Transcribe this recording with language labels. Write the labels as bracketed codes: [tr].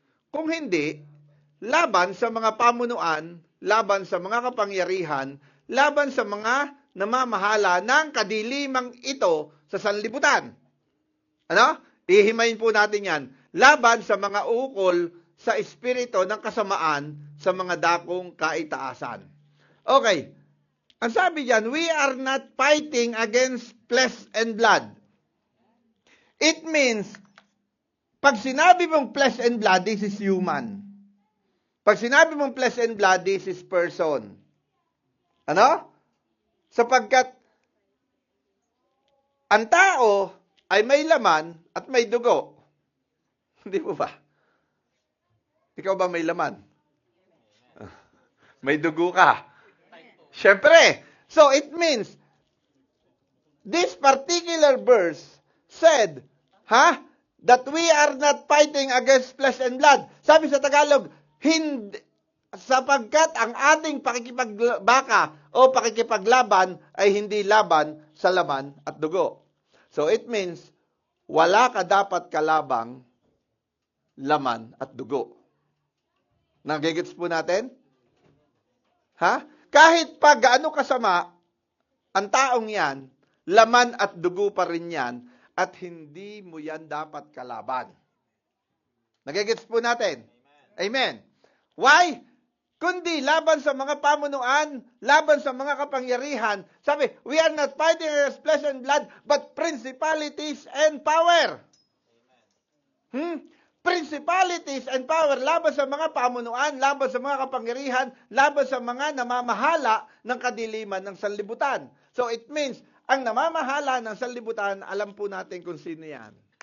[tl] Kung hindi, laban sa mga pamunuan, laban sa mga kapangyarihan, laban sa mga namamahala ng kadilimang ito sa sanlibutan. Ano? Ihimayin po natin yan. Laban sa mga ukol sa espiritu ng kasamaan sa mga dakong kaitaasan. Okay. Ang sabi diyan, [en] we are not fighting against flesh and blood. It means, [tl] pag sinabi mong [en] flesh and blood, this is human. [tl] Pag sinabi mong [en] flesh and blood, this is person. [tl] Ano? Sapagkat ang tao ay may laman at may dugo. Hindi po ba? Ikaw ba may laman? May dugo ka? Siyempre. [en] So it means, this particular verse said, that we are not fighting against flesh and blood. [tl] Sabi sa Tagalog, hindi, sapagkat ang ating pakikipagbaka o pakikipaglaban ay hindi laban sa laman at dugo. [en] So it means, [tl] wala ka dapat kalabang laman at dugo. Nagigits po natin? Kahit pa gaano kasama, ang taong yan, laman at dugo pa rin yan, at hindi mo yan dapat kalaban. Nagigits po natin? Amen. Why? Kundi laban sa mga pamunuan, laban sa mga kapangyarihan. [en] Sabi, we are not fighting against flesh and blood, but principalities and power. Principalities and power, [tl] laban sa mga pamunuan, laban sa mga kapangyarihan, laban sa mga namamahala ng kadiliman ng sanlibutan. [en] So it means, [tl] ang namamahala ng sanlibutan, alam po natin kung sino yan.